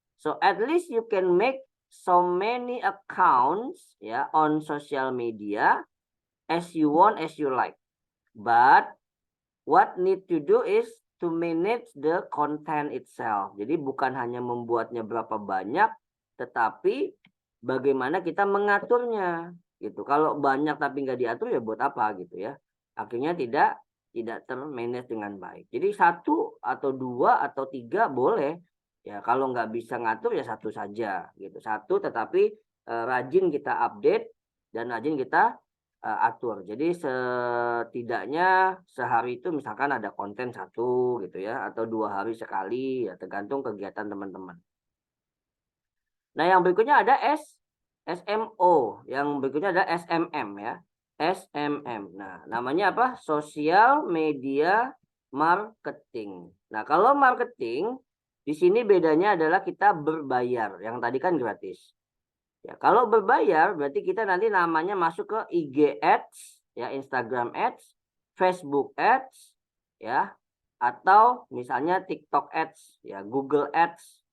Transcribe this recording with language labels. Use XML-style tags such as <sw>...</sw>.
<en>So at least you can make so many accounts ya on social media as you want, as you like. But what need to do is to manage the content itself.</en> <id>Jadi bukan hanya membuatnya berapa banyak, tetapi bagaimana kita mengaturnya gitu. Kalau banyak tapi nggak diatur ya buat apa gitu ya. Akhirnya tidak termanage dengan baik. Jadi satu atau dua atau tiga boleh. Ya kalau nggak bisa ngatur ya satu saja gitu. Satu tetapi rajin kita update dan rajin kita atur. Jadi setidaknya sehari itu misalkan ada konten satu gitu ya, atau 2 hari sekali ya tergantung kegiatan teman-teman. Nah yang berikutnya ada SMO, yang berikutnya ada SMM ya, SMM. Nah namanya apa?</id> <en>Social Media Marketing.</en> <id>Nah kalau marketing di sini bedanya adalah kita berbayar, yang tadi kan gratis. Ya, kalau berbayar berarti kita nanti namanya masuk ke IG Ads, ya, Instagram Ads, Facebook Ads, ya, atau misalnya TikTok Ads, ya, Google Ads.</id>